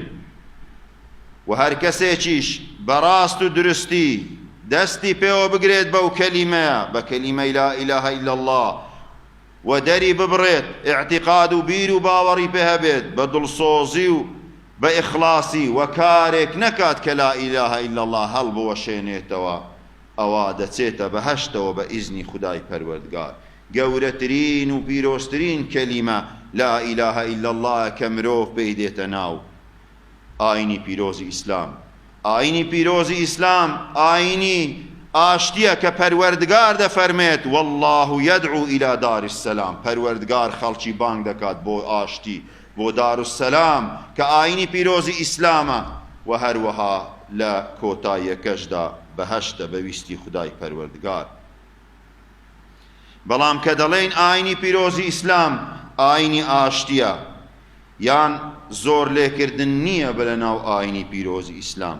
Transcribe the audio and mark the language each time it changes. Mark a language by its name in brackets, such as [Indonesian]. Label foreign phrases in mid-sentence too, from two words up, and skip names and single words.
[Central Kurdish] و هەر کەسێکیش بەڕاست و درستی دەستی پێوە بگرێت بەو کەلیمەیە، بە کەلیمەی [Arabic] لا ئیلاهە ئیلا الله، [Central Kurdish] و دەری ببڕێت، ئیعتیقاد و بیر و باوەڕی پێ هەبێت بە دڵسۆزی و بە ئیخلاسی، و کارێک نەکات کە [Arabic] لا ئیلاهە ئیلا الله [Central Kurdish] هەڵبوەشێنێتەوە، ئەوە دەچێتە بەهەشتەوە بە ئیزنی خدای پەروەردگار. گەورەترین و پیرۆزترین کەلیمە [Arabic] لا ئیلاهە ئیلا الله [Central Kurdish] کە مرۆڤ پێی دێتە ناو ئاینی پیرۆزی ئیسلام. ئاینی پیرۆزی ئیسلام ئاینی ئاشتیە کە پەروەردگار دەفەرمێت [Arabic] والله يدعو إلى دار السلام. [Central Kurdish] پەروەردگار خەڵکی بانگ دەکات بۆ ئاشتی، بۆ دارالسەلام کە ئاینی پیرۆزی ئیسلامە، و هەروەها لە کۆتاییەکەشدا بەهەشتە بەویستی خدای پەروەردگار. بەڵام کە دەڵێن ئاینی پیرۆزی ئیسلام ئاینی ئاشتیە، یان زۆر لێکردن نییە بە لەناو ئاینی پیرۆزی ئیسلام.